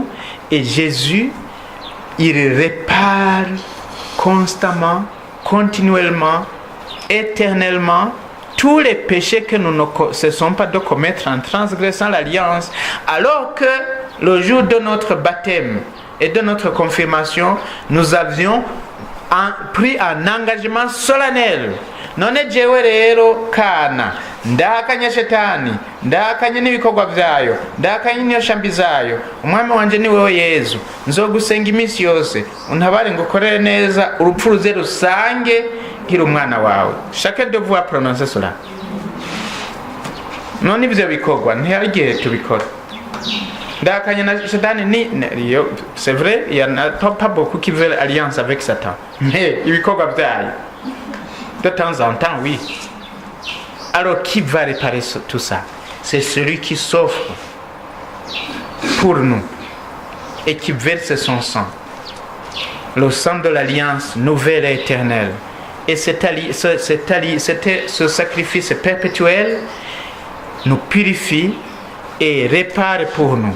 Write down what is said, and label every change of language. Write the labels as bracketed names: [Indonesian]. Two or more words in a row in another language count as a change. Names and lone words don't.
[French] Et Jésus, il répare constamment, continuellement, éternellement tous les péchés que nous ne cessons pas de commettre en transgressant l'alliance, alors que le jour de notre baptême et de notre confirmation, nous avions pris un engagement solennel. [Rundi] None jewe rero kana ndakanya shetani ndakanya n'ibikorwa byayo ndakanya n'iyo shambi zayo umwami wanje ni wewe Yezu nzogusenga iminsi yose untabare ngukorere neza urupfu ruze rusange nkiri umwana wawe. [French] Chacun de vous a prononcé cela. [Rundi] None ibyo bikorwa ntiyagiye tubikora ndakanya na shetani [French] c'est vrai, il y en a pas beaucoup qui veulent alliance avec Satan, mais [Rundi] ibikorwa byayo [French] de temps en temps, oui. Alors qui va réparer tout ça? C'est celui qui s'offre pour nous et qui verse son sang, le sang de l'alliance nouvelle et éternelle. Et ce sacrifice perpétuel nous purifie et répare pour nous.